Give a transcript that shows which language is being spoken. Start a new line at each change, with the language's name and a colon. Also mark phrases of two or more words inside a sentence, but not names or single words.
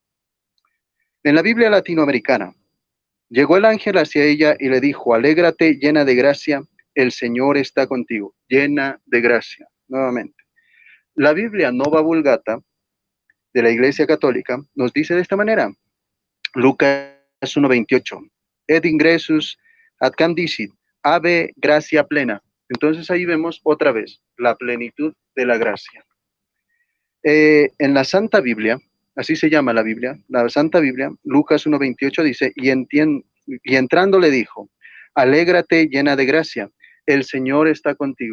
Spanish: En la Biblia latinoamericana, llegó el ángel hacia ella y le dijo, alégrate llena de gracia, el Señor está contigo, llena de gracia. Nuevamente, la Biblia Nova Vulgata de la Iglesia Católica nos dice de esta manera: Lucas 1:28,
Latin: et ingressus ad cam dicit, ave gracia plena.
Spanish: Entonces ahí vemos otra vez la plenitud de la gracia. En la Santa Biblia, así se llama la Biblia, la Santa Biblia, Lucas 1:28 dice, y entrando le dijo, alégrate llena de gracia, el Señor está contigo.